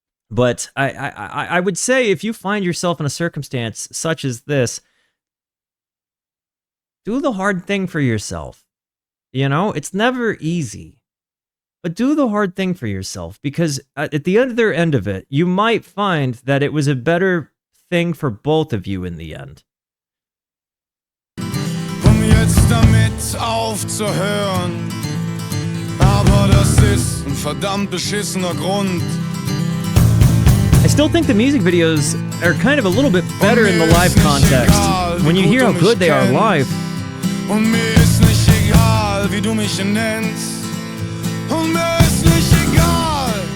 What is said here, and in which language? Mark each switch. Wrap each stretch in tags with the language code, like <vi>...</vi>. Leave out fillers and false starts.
<en>But I would say if you find yourself in a circumstance such as this, do the hard thing for yourself. You know, it's never easy. But do the hard thing for yourself because at the other end of it, you might find that it was a better thing for both of you in the end.</en> <de>Jetzt damit aufzuhören, aber das ist ein verdammt beschissener Grund.</de> <en>I still think the music videos are kind of a little bit better in the live context. When you hear how good they are live.</en> <de>Und mir ist nicht egal, wie du mich nennst. Und mir ist nicht egal,</de>